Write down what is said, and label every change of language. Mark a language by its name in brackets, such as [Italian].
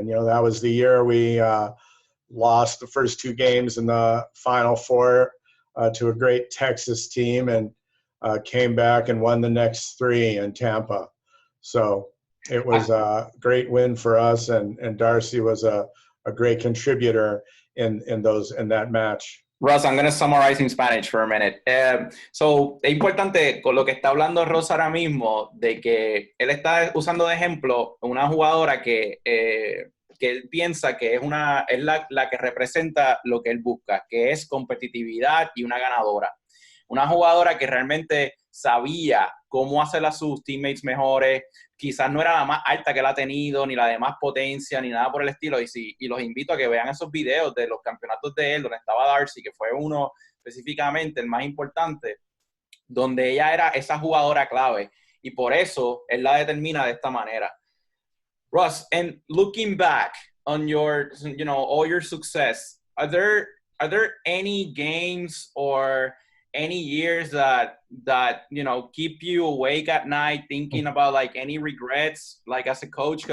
[English] And, you know, that was the year we lost the first 2 games in the Final Four to a great Texas team, and came back and won the next 3 in Tampa. So it was a great win for us, and Darcy was a great contributor in that match. Russ, I'm going to summarize in Spanish for a minute. [Spanish] So, es importante con lo que está hablando Russ ahora mismo, de que él está usando de ejemplo una jugadora que él piensa que es la que representa lo que él busca, que es competitividad y una ganadora. Una jugadora que realmente sabía cómo hacer a sus teammates mejores. Quizás no era la más alta que él ha tenido, ni la de más potencia, ni nada por el estilo. Y los invito a que vean esos videos de los campeonatos de él, donde estaba Darcy, que fue uno específicamente, el más importante, donde ella era esa jugadora clave. Y por eso él la determina de esta manera. [English] Russ, and looking back on your, you know, all your success, are there any games or any years that you know keep you awake at night thinking about like any regrets, like as a coach?